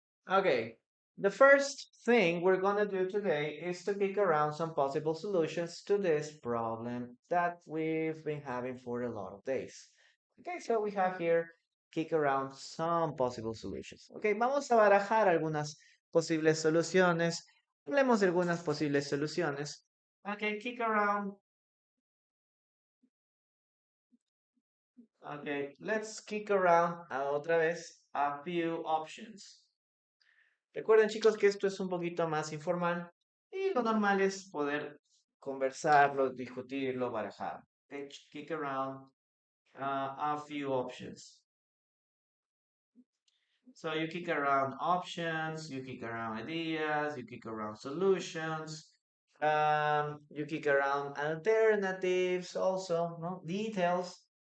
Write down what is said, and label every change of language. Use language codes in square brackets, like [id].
[en] Okay, the first thing we're gonna do today is to kick around some possible solutions to this problem that we've been having for a lot of days. Okay, so we have here kick around some possible solutions. [es] Okay, vamos a barajar algunas posibles soluciones. Hablemos de algunas posibles soluciones. [en] Okay, kick around. Okay, let's kick around [es] otra vez [en] a few options. [es] Recuerden, chicos, que esto es un poquito más informal y lo normal es poder conversarlo, discutirlo, barajar. [en] Okay, kick around a few options. So you kick around options, you kick around ideas, you kick around solutions, you kick around alternatives also, no? Details.